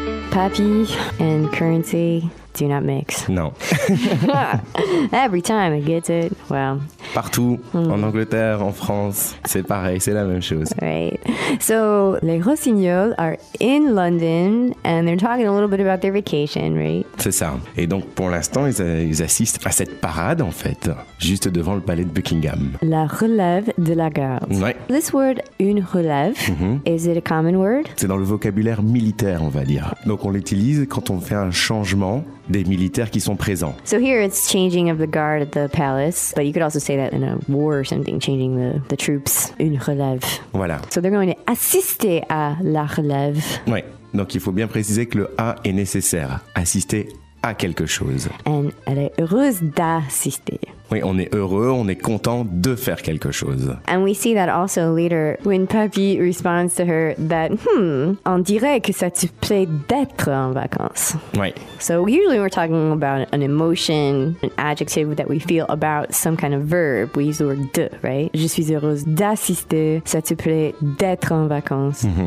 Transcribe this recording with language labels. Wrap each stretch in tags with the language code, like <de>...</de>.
<en>Papy and currency do not mix.</en> <fr>Non.</fr> <en>Every time I get it, well.</en> <fr>Partout, en Angleterre, en France, c'est pareil, c'est la même chose.</fr> <en>Right. So, les Rossignols are in London and they're talking a little bit about their vacation, right?</en> <fr>C'est ça. Et donc, pour l'instant, ils assistent à cette parade, en fait, juste devant le palais de Buckingham. La relève de la garde. Ouais.</fr> <en>This word,</en> <fr>une relève,</fr> <en>is it a common word?</en> <fr>C'est dans le vocabulaire militaire, on va dire. Donc, on l'utilise quand on fait un changement des militaires qui sont présents.</fr> <en>So here it's changing of the guard at the palace, but you could also say that in a war or something, changing the troops,</en> <fr>une relève. Voilà.</fr> <en>So they're going to</en> <fr>assister à la relève. Oui, donc il faut bien préciser que le « a » est nécessaire, assister à quelque chose.</fr> <en>And</en> <fr>elle est heureuse d'assister. Oui, on est heureux, on est content de faire quelque chose.</fr> <en>And we see that also later when Papi responds to her that,</en> <fr>on dirait que ça te plaît d'être en vacances. Oui.</fr> <en>So usually we're talking about an emotion, an adjective that we feel about some kind of verb. We use the word de, right?</en> <fr>Je suis heureuse d'assister, ça te plaît d'être en vacances.</fr>